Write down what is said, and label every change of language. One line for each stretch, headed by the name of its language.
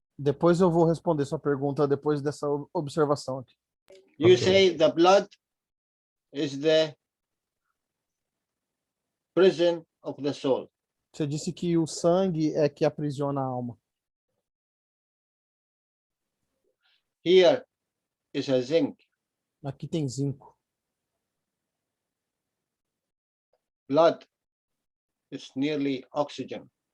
Portuguese: Depois eu vou responder sua pergunta depois dessa observação aqui.
English: You say the blood is the prison of the soul.
Portuguese: Você disse que o sangue é que aprisiona a alma.
English: Here is a zinc.
Portuguese: Aqui tem zinco.
English: Blood is nearly oxygen.